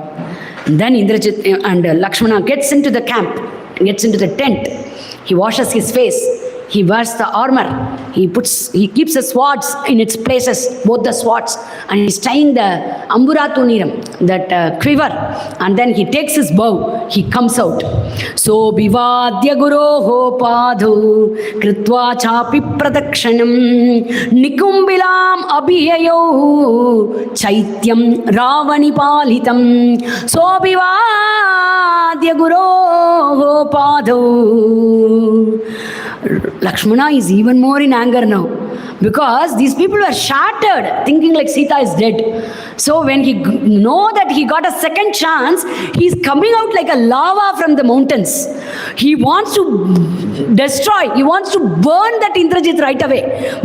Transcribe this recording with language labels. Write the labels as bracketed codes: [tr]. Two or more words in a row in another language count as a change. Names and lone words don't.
[en] And then Indrajit and Lakshmana gets into the camp, gets into the tent. He washes his face. He wears the armor. He keeps the swords in its places, both the swords, and he's tying the [sa] ambura tuniram, [en] that quiver, and then he takes his bow. He comes out. [sa] सो अभिवाद्य गुरोः पादौ कृत्वा चापि प्रदक्षिणम् निकुम्भिलाम् अभिययौ चैत्यं रावणि पालितम्. सो अभिवाद्य गुरोः पादौ. [en] Lakshmana is even more in anger now, because these people were shattered, thinking like Sita is dead. So when he know that he got a second chance, he's coming out like a lava from the mountains. He wants to destroy, he wants to burn that Indrajit right away.